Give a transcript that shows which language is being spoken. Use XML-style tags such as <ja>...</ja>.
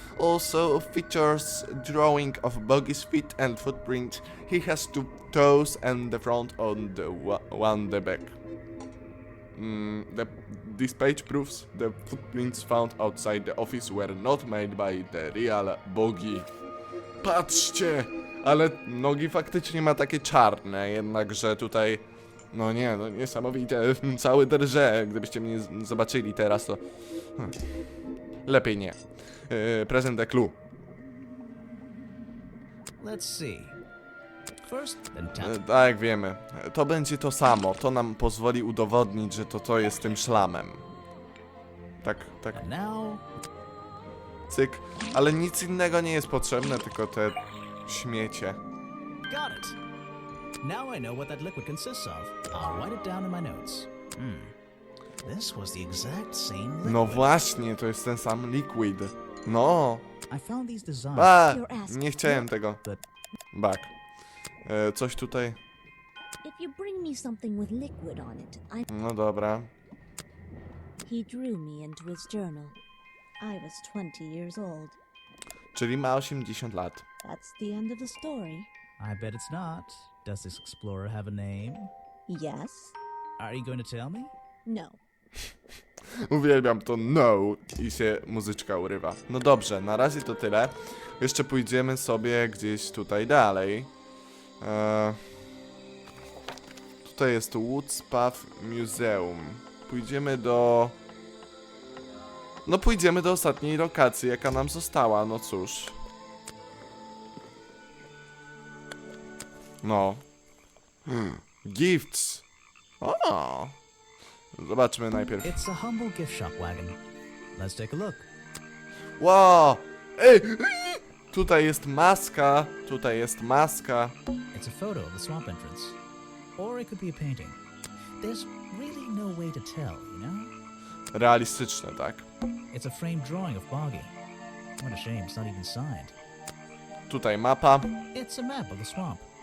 <en>Also features drawing of Boggy's feet and footprint. He has 2 toes and the front on the one the back. This page proves the footprints found outside the office were not made by the real Boggy.</en> <pl>Patrzcie! Ale nogi faktycznie ma takie czarne, jednakże tutaj... No nie, no niesamowite, cały drże. Gdybyście mnie zobaczyli teraz, to... Lepiej nie.</pl> <en>Present the clue. Let's see. First, then tap.</en> <pl>Tak, jak wiemy. To będzie to samo. To nam pozwoli udowodnić, że to jest tym szlamem. Tak.</pl> <en>And now,</en> <pl>Cyk. Ale nic innego nie jest potrzebne, tylko te śmiecie.</pl> <en>got it. Now I know what that liquid consists of. I'll write it down in my notes. This was the exact same liquid.</en> <pl>No właśnie, to jest ten sam liquid. No.</pl> <en>I found these designs.</en> <pl>Nie chciałem tego.</pl> <en>But</en> <pl>Back. Coś tutaj.</pl> <en>If you bring me something with liquid on it,</en> <pl>No dobra.</pl> <en>He drew me into his journal. I was 20 years old.</en> <pl>Czyli ma 80 lat.</pl> <en>That's the end of the story. I bet it's not. Does this explorer have a name? Yes? Are you going to tell me? No.</en> <pl>Uwielbiam to no i się muzyczka urywa. No dobrze, na razie to tyle. Jeszcze pójdziemy sobie gdzieś tutaj dalej. tutaj jest Woodspath Museum. Pójdziemy do... No pójdziemy do ostatniej lokacji, jaka nam została, no cóż. No. Gifts. O. Zobaczmy najpierw.</pl> <en>It's a humble gift shop wagon. Let's take a look.</en> <pl>Wow! Ej! Tutaj jest maska, tutaj jest maska.</pl> <en>It's a photo of the swamp entrance. Or it could be a painting. There's really no way to tell, you know?</en> <pl>Realistyczne, tak?</pl> <en>It's a framed drawing of Boggy. What a shame, it's not even signed.</en> <pl>Tutaj mapa.</pl> <en>It's a map of the swamp.</en>